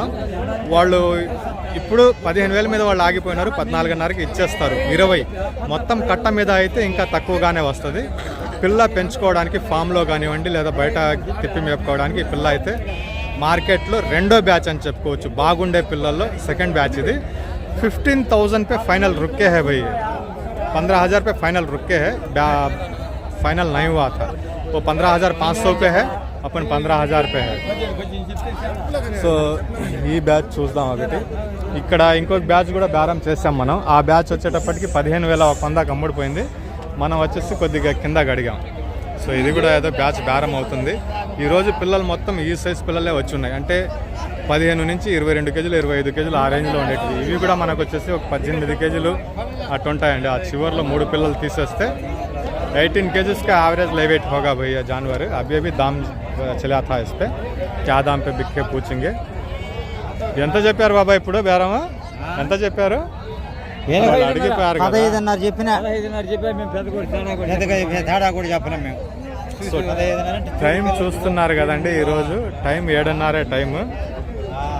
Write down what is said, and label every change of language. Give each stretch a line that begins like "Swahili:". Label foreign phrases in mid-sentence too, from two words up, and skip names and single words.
Telugu: వాళ్ళు ఇప్పుడు 15,000 మీద వాళ్ళు ఆగిపోయినారు. 14,500కి ఇచ్చేస్తారు. 20 మొత్తం కట్ట మీద అయితే ఇంకా తక్కువగానే వస్తుంది. పిల్ల పెంచుకోవడానికి ఫామ్లో కానివ్వండి లేదా బయట తిప్పి మేపుకోవడానికి ఈ పిల్ల అయితే మార్కెట్లో 2వ బ్యాచ్ అని చెప్పుకోవచ్చు. బాగుండే పిల్లల్లో 2nd బ్యాచ్ ఇది.
Hindi: 15,000 पे फाइनल रुके है भाई. 15,000 पे फाइनल रुके है. फाइनल नहीं हुआ था, वो 15,500 पे है, अपन 15,000 पे है.
Telugu: సో ఈ బ్యాచ్ చూద్దాం ఒకటి. ఇక్కడ ఇంకొక బ్యాచ్ కూడా బేరం చేసాం మనం. ఆ బ్యాచ్ వచ్చేటప్పటికి 15,100 అమ్ముడిపోయింది. మనం వచ్చేసి కొద్దిగా కింద అడిగాం. సో ఇది కూడా ఏదో బ్యాచ్ బేరం అవుతుంది. ఈరోజు పిల్లలు మొత్తం ఈ సైజ్ పిల్లలే వచ్చి ఉన్నాయి. అంటే 15 నుంచి 22 కేజీలు 25 కేజీలు ఆ రేంజ్లో ఉండేవి. ఇవి కూడా మనకు వచ్చేసి ఒక 18 కేజీలు అటు ఉంటాయండి. ఆ చివరిలో 3 పిల్లలు తీసేస్తే
Hindi: 18 केजीज का एवरेज लाइव वेट होगा भैया जानवर. अभी अभी दाम चला था इस पे, क्या दाम पे बिक के पूछेंगे.
Telugu: ఎంత చెప్పారు బాబా ఇప్పుడు బేరమా? ఎంత చెప్పారు? అడిగిపోయారు కదా. 15,500 చెప్పినా. టైం చూస్తున్నారు కదండి. ఈరోజు టైం 7:30 టైం.